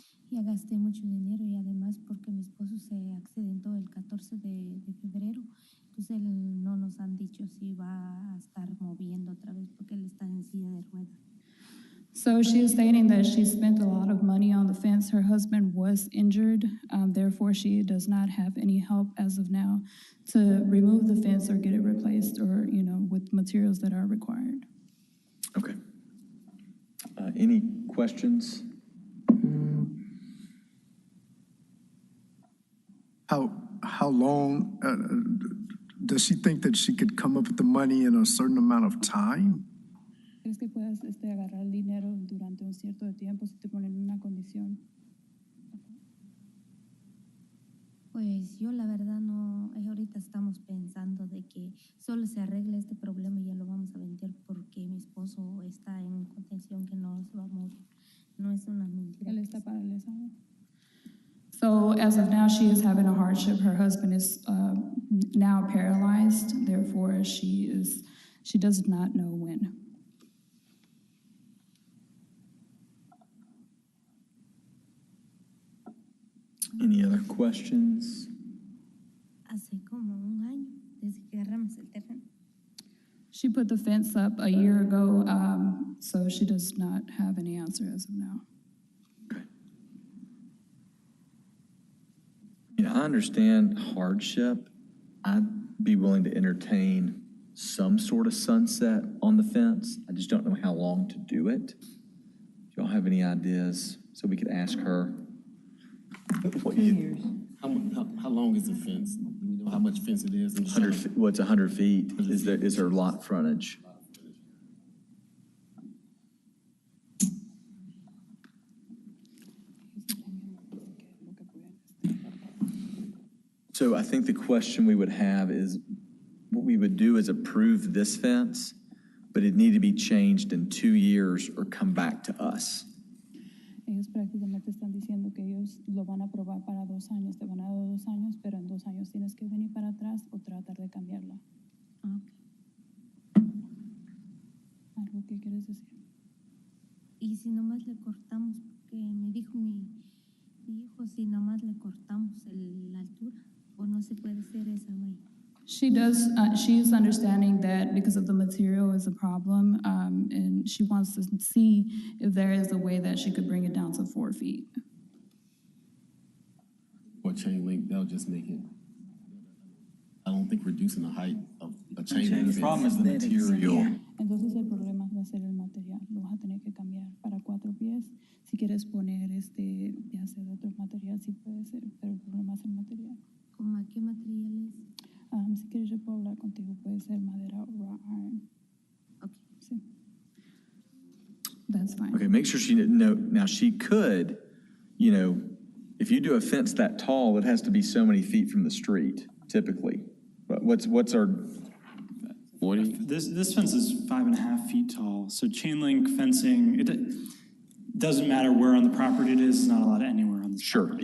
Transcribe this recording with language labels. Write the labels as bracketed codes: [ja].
[es] Ya gasté mucho dinero y además porque mi esposo se accidentó el 14 de febrero, entonces no nos han dicho si va a estar moviendo otra vez porque él está en silla de ruedas. [en] So she is stating that she spent a lot of money on the fence. Her husband was injured. Therefore, she does not have any help as of now to remove the fence or get it replaced or, with materials that are required. Okay. Any questions? How long does she think that she could come up with the money in a certain amount of time? [es] ¿Crees que puedas agarrar el dinero durante un cierto tiempo si te ponen en una condición? Pues yo la verdad no, ahorita estamos pensando de que solo se arregle este problema y ya lo vamos a vender porque mi esposo está en contención que no se va a morir. No es una mentira. Él está paralizado. [en] So as of now, she is having a hardship. Her husband is now paralyzed. Therefore, she does not know when. Any other questions? [es] Hace como un año desde que agarramos el terreno. [en] She put the fence up a year ago, so she does not have any answer as of now. I understand hardship. I'd be willing to entertain some sort of sunset on the fence. I just don't know how long to do it. Do y'all have any ideas so we could ask her? What 2 years. How long is the fence? Do we know how much fence it is? 100, well, it's 100 feet is her lot frontage. So I think the question we would have is, what we would do is approve this fence, but it need to be changed in 2 years or come back to us. [es] Ellos prácticamente están diciendo que ellos lo van a aprobar para 2 años, te van a dar 2 años, pero en 2 años tienes que venir para atrás o tratar de cambiarla. ¿Algo que quieres decir? Y si nomás le cortamos, porque me dijo mi hijo, si nomás le cortamos la altura, o no se puede hacer esa malla. [en] She is understanding that because of the material is a problem, and she wants to see if there is a way that she could bring it down to 4 feet. Or chain link, that'll just make it, I don't think reducing the height of a chain link. The problem is the material. [es] Entonces el problema va a ser el material, lo vas a tener que cambiar para 4 pies. Si quieres poner ya sea de otro material, sí puede ser, pero el problema es el material. ¿Cómo a qué material es? Si quieres yo puedo hablar contigo, puede ser madera o [en] raw iron. Okay. [es] Sí. [en] That's fine. Okay, make sure she didn't know. Now, she could, if you do a fence that tall, it has to be so many feet from the street, typically. But what's our... 40? This fence is 5.5 feet tall, so chain link fencing, it doesn't matter where on the property it is, it's not allowed anywhere on the property.